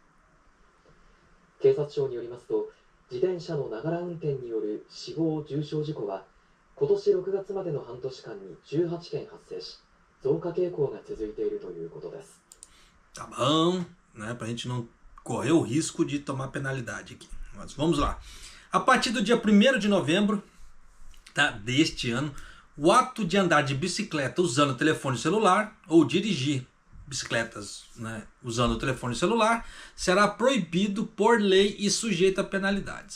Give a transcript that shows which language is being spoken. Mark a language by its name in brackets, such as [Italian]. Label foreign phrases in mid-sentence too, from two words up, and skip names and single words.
[Japanese] 警察庁によりますと、自転車のながら運転による死亡・重傷事故は今年6月までの半年間に18件発生し、増加傾向が続いているということです。 [Portuguese] Tá bom, né? Pra gente não correr o risco de tomar penalidade aqui. Mas vamos lá. A partir do dia 1º de novembro, tá, deste ano, o ato de andar de bicicleta usando telefone celular ou dirigir bicicletas, né, usando o telefone celular será proibido por lei e sujeito a penalidades.